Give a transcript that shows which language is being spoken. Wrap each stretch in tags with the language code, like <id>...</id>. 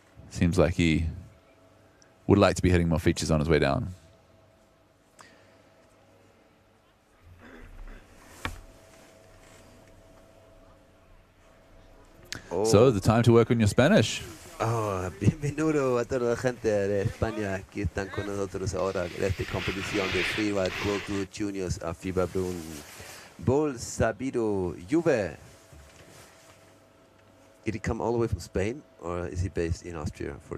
<en>Seems like he would like to be hitting more features on his way down. So, the time to work on your Spanish.</en> <es>Bienvenido a toda la gente de España que están con nosotros ahora en esta competición de Freeride World Tour Juniors a Fieberbrunn. Bol Sabido Juve.</es> <en>Did he come all the way from Spain, or is he based in Austria?</en>